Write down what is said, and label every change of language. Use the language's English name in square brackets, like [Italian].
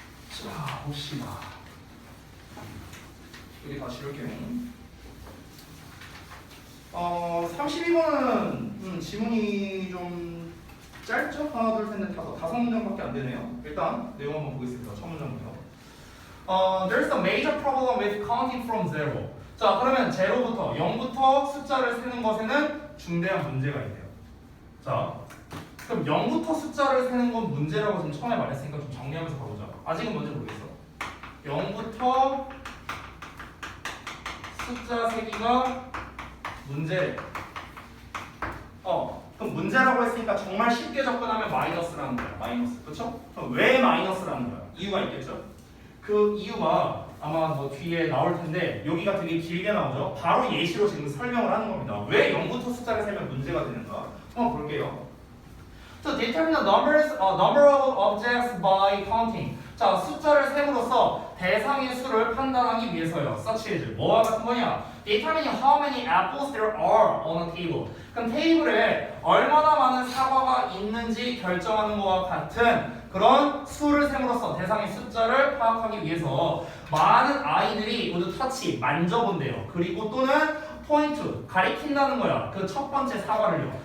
[Korean] 자, 봅시다. 여기 다시 이렇게 32번은 지문이 좀 짧죠? 하나, 둘, 셋, 넷, 다섯 문장밖에 안 되네요. 일단 내용 한번 보겠습니다. 첫 문장부터. [English] There's a major problem with counting from zero. [Korean] 자, 그러면 제로부터 0부터 숫자를 세는 것에는 중대한 문제가 있대요. 자, 그럼 0부터 숫자를 세는 건 문제라고 지금 처음에 말했으니까 좀 정리하면서 가보자. 아직은 뭔지 모르겠어. 0부터 숫자 세기가 문제. 그럼 문제라고 했으니까 정말 쉽게 접근하면 마이너스라는 거야. 마이너스. 그렇죠? 그럼 왜 마이너스라는 거야? 이유가 있겠죠? 그 이유가 아마 뭐 뒤에 나올 텐데 여기가 되게 길게 나오죠? 바로 예시로 지금 설명을 하는 겁니다. 왜 0부터 숫자를 세면 문제가 되는가? 한번 볼게요. [English] So determine the number of objects by counting. [Korean] 자, 숫자를 셈으로써 대상의 수를 판단하기 위해서요. [English] Such as [Korean] 뭐와 같은 거냐? [English] Determine how many apples there are on a table. [Korean] 그럼 테이블에 얼마나 많은 사과가 있는지 결정하는 것과 같은 그런 수를 셈으로써 대상의 숫자를 파악하기 위해서 많은 아이들이 모두 터치, 만져본대요. 그리고 또는 포인트, 가리킨다는 거야. 그 첫 번째 사과를요.